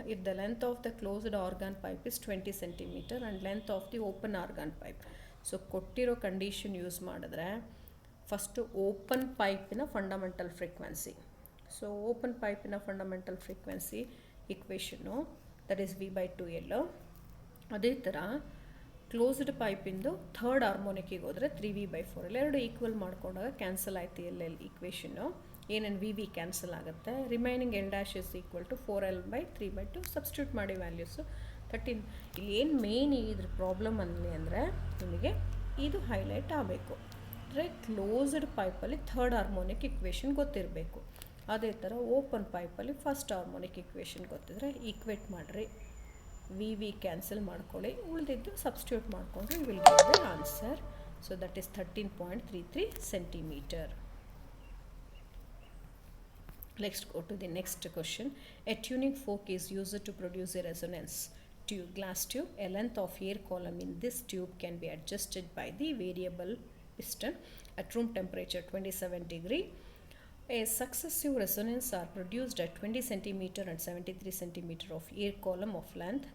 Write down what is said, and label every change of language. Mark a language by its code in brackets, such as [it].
[en] if the length of the closed organ pipe is 20 centimeter and length of the open organ pipe. [kn] So ಕೊಟ್ಟಿರೋ condition use ಮಾಡಿದ್ರೆ first open ಪೈಪಿನ fundamental frequency. So open ಪೈಪಿನ fundamental frequency ಇಕ್ವೇಷನ್ನು that is V/2L. ಅದೇ ಥರ closed ಪೈಪಿಂದು third ಹಾರ್ಮೋನಿಕ್ಕಿಗೆ ಹೋದರೆ 3V/4L. ಎರಡು equal ಮಾಡ್ಕೊಂಡಾಗ cancel ಆಯ್ತು L ಇಕ್ವೇಷನ್ನು. ಏನೇನು V cancel ಆಗುತ್ತೆ. Remaining L' is equal to 4L/3/2. Substitute ಮಾಡಿ ವ್ಯಾಲ್ಯೂಸು 13. ಇಲ್ಲಿ ಏನು ಮೇನ್ ಇದ್ರ ಪ್ರಾಬ್ಲಮ್ ಅನ್ನಲಿ ಅಂದರೆ ನಿಮಗೆ ಇದು ಹೈಲೈಟ್ ಆಗಬೇಕು. ಅಂದರೆ ಕ್ಲೋಸ್ಡ್ ಪೈಪಲ್ಲಿ ಥರ್ಡ್ ಹಾರ್ಮೋನಿಕ್ ಇಕ್ವೇಷನ್ ಗೊತ್ತಿರಬೇಕು. ಅದೇ ಥರ ಓಪನ್ ಪೈಪಲ್ಲಿ ಫಸ್ಟ್ ಹಾರ್ಮೋನಿಕ್ ಇಕ್ವೇಷನ್ ಗೊತ್ತಿದ್ರೆ ಈಕ್ವೇಟ್ ಮಾಡಿರಿ, ವಿ ಕ್ಯಾನ್ಸಲ್ ಮಾಡ್ಕೊಳ್ಳಿ, ಉಳಿದಿದ್ದು ಸಬ್ಸ್ಟಿಟ್ಯೂಟ್ ಮಾಡಿಕೊಂಡ್ರೆ [en] You will get the answer. So that is 13.33 centimeter. Let's go to the next question. A tuning fork is used to produce a resonance tube, glass tube. A length of air column in this tube can be adjusted by the variable piston at room temperature 27 degree. A successive resonance are produced at 20 centimeter and 73 centimeter of air column of length.